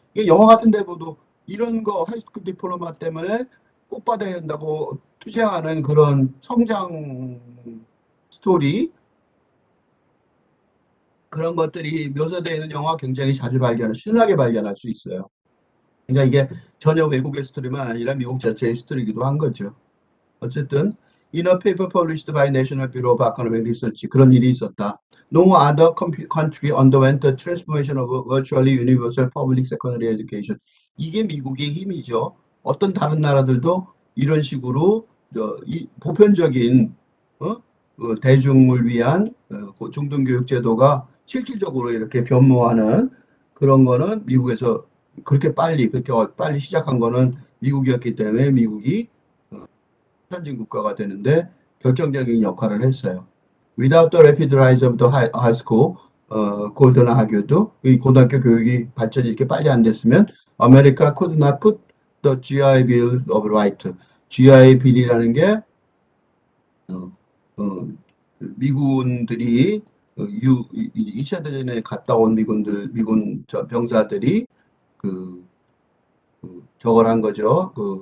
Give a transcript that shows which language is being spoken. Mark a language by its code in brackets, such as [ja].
[ko] 이게 영화 같은 데 보도 이런 거 하이스쿨 디플로마 때문에 꼭 받아야 된다고 투쟁하는 그런 성장 스토리 그런 것들이 묘사되어 있는 영화 굉장히 자주 신나게 발견할 수 있어요. 그러니까 이게 전혀 외국의 스토리만 아니라 미국 자체의 스토리이기도 한 거죠. 어쨌든 [en] in a paper published by National Bureau of Economic Research [ko] 그런 일이 있었다. [en] No other country underwent the transformation of a virtually universal public secondary education. [ko] 이게 미국의 힘이죠. 어떤 다른 나라들도 이런 식으로 보편적인 대중을 위한 중등교육 제도가 실질적으로 이렇게 변모하는 그런 거는 미국에서 그렇게 빨리 시작한 거는 미국이었기 때문에 미국이 선진 국가가 되는데 결정적인 역할을 했어요. [en] Without the rapid rise of the high school, [ko] 고등학교도 이 고등학교 교육이 발전이 이렇게 빨리 안 됐으면 [en] America could not put the GI Bill of Rights. [ko] GI Bill이라는 게 미군들이 2차 대전에 갔다 온 미군 병사들이 저걸 한 거죠.